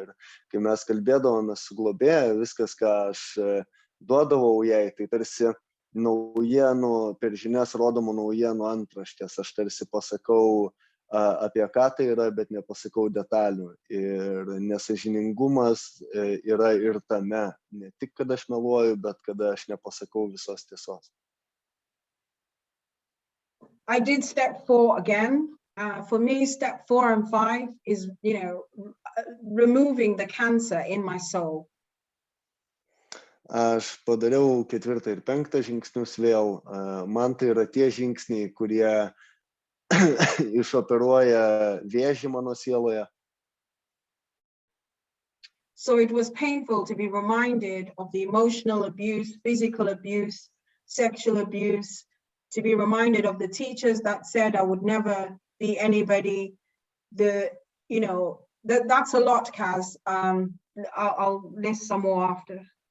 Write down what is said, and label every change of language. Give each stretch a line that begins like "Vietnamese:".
Lithuanian: Ir kai mes kalbėdavome su globėju, viskas, ką aš duodavau jai, tai tarsi naujienų, per žinias rodomų naujienų antraštės. Aš tarsi pasakau, apie ką tai yra, bet nepasakau detalių. Ir nesąžiningumas yra ir tame, ne tik kad aš meluoju, bet kada aš nepasakau visos tiesos.
English: I did step 4 again. For me, step 4 and 5 is, removing the cancer in my soul.
Lithuanian: Aš padariau 4 ir 5 žingsnius vėl. Man tai yra tie žingsniai, kurie išoperuoja vėžį mano sieloje.
English: So it was painful to be reminded of the emotional abuse, physical abuse, sexual abuse, to be reminded of the teachers that said I would never be anybody. That's a lot, Kaz. I'll list some more after.